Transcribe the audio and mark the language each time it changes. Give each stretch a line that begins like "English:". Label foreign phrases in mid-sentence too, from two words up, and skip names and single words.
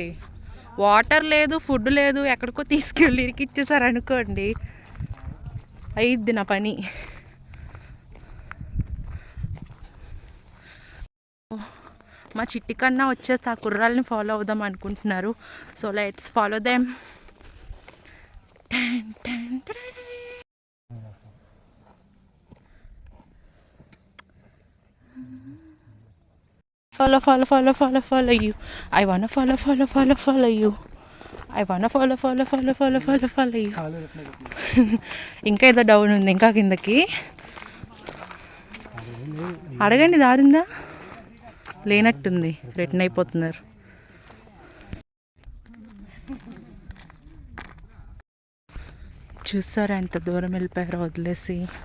Telugu: వాటర్ లేదు, ఫుడ్ లేదు, ఎక్కడికో తీసుకెళ్ళి ఇరికిచ్చేసారు అనుకోండి, అయిద్ది నా పని. మా చిట్టి కన్నా వచ్చేసి ఆ కుర్రాలని ఫాలో అవుదాం అనుకుంటున్నారు.
English: So let's follow them. Follow, follow, follow, follow, follow you. I wanna follow, follow, follow, follow you. I wanna follow, follow, follow, follow, follow, follow you.
Telugu: ఇంకా ఏదో డౌన్ ఉంది, ఇంకా కిందకి అడగండి. దారిందా? లేనట్టుంది, రిటర్న్ అయిపోతున్నారు. చూసారా ఎంత దూరం వెళ్ళిపోయారో వదిలేసి.